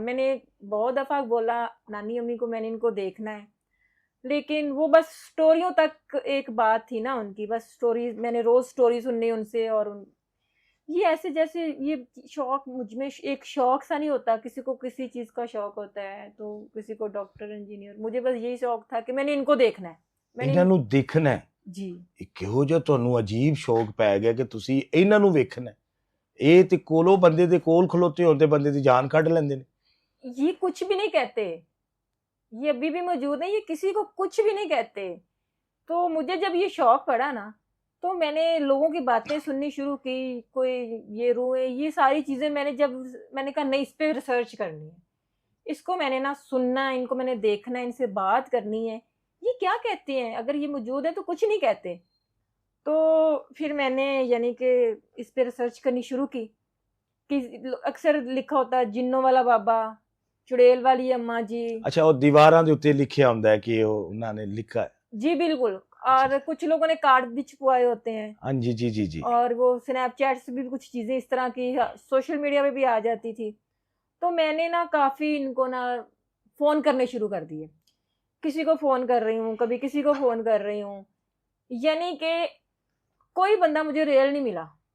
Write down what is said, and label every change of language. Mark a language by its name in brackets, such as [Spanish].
[Hindi] मैंने बहुत दफ़ा बोला नानी अम्मी को मैंने इनको देखना है, लेकिन वो बस स्टोरियों तक एक बात थी ना उनकी, बस स्टोरी, मैंने रोज़ स्टोरी सुननी उनसे। और ये ऐसे जैसे ये शौक मुझ में एक शौक सा नहीं होता, किसी को किसी चीज़ का शौक होता है, तो किसी को डॉक्टर इंजीनियर, मुझे बस यही शौक था कि मैंने इनको देखना है, मैंने [Punjabi] ਇਹਨਾਂ ਨੂੰ ਦੇਖਣਾ ਹੈ। जी। ਇਹ ਕਿਹੋ ਜਿਹਾ ਤੁਹਾਨੂੰ ਅਜੀਬ ਸ਼ੌਕ ਪੈ ਗਿਆ ਕਿ ਤੁਸੀਂ ਇਹਨਾਂ ਨੂੰ ਵੇਖਣਾ ਹੈ? ਇਹ ਤੇ ਕੋਲੋਂ ਬੰਦੇ ਦੇ ਕੋਲ ਖਲੋਤੇ ਹੋਣ ਤੇ ਬੰਦੇ ਦੀ ਜਾਨ ਕੱਢ ਲੈਂਦੇ ਨੇ। [Hindi] ये कुछ भी नहीं कहते, ये अभी भी मौजूद है, ये किसी को कुछ भी नहीं कहते। तो मुझे जब ये शौक पड़ा ना, तो मैंने लोगों की बातें सुननी शुरू की, कोई ये रूह, ये सारी चीज़ें मैंने कहा नहीं, इस पे रिसर्च करनी है, इसको मैंने ना सुनना है, इनको मैंने देखना है, इनसे बात करनी है, ये क्या कहते हैं, अगर ये मौजूद है तो कुछ नहीं कहते। तो फिर मैंने यानी कि इस पे रिसर्च करनी शुरू की कि अक्सर लिखा होता है जिन्नों वाला बाबा, चुड़ैल वाली अम्मा जी। [Punjabi] ਅੱਛਾ, ਉਹ ਦੀਵਾਰਾਂ ਦੇ ਉੱਤੇ ਲਿਖਿਆ ਹੁੰਦਾ ਹੈ ਕਿ ਉਹ ਉਹਨਾਂ ਨੇ ਲਿਖਾ ਹੈ। [Hindi] जी बिल्कुल। और कुछ लोगों ने कार्ड भी छुपवाए होते हैं, हाँ जी जी जी जी। और वो स्नैपचैट से भी कुछ चीज़ें इस तरह की सोशल मीडिया पे भी आ जाती थी। तो मैंने ना काफ़ी इनको ना फ़ोन करने शुरू कर दिए, किसी को फ़ोन कर रही हूँ, कभी किसी को फ़ोन कर रही हूँ, यानी कि कोई बंदा मुझे रियल नहीं मिला।